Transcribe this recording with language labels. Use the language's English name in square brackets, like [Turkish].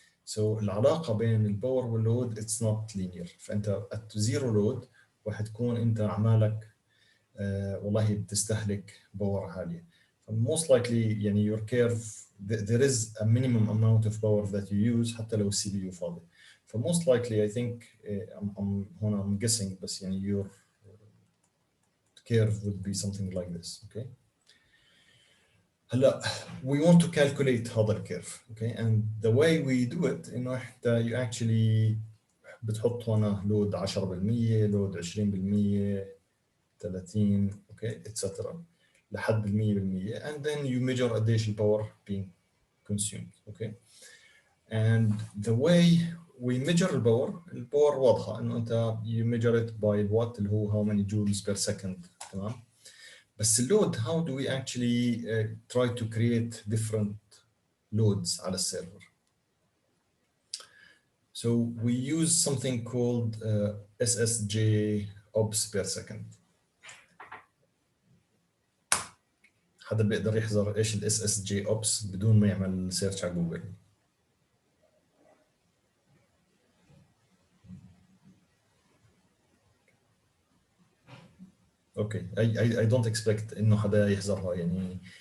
[English] So [Arabic] العلاقة بين الباور واللود [English] it's not linear. [Arabic] فأنت [English] at zero load [Arabic] وحتكون انت اعمالك والله بتستهلك باور عاليه. [English] most likely يعني your curve there is a minimum amount of power that you use [Arabic] حتى لو السي بي يو فاضي. [English] most likely I think I'm guessing بس يعني your curve would be something like this. Okay. هلا we want to calculate هذا الكيرف. Okay. And the way we do it انه حتى you actually [Arabic] بتحط هنا لود 10%، لود 20%، 30 اوكي اتسترا لحد ال 100% [English] and then you measure قديش الباور being consumed. [Arabic] اوكي. [English] and the way we measure [Arabic] الباور واضحه انه انت [English] you measure it by الوات اللي هو how many joules per second تمام. بس اللود how do we actually try to create different loads [Arabic] على السيرفر. [English] So we use something called SSJ ops per second. [Arabic] حدا بيقدر يحذر ايش ال SSJ ops بدون ما يعمل سيرش على جوجل؟ اوكي [English] I don't expect [Arabic] انه حدا يحذرها يعني.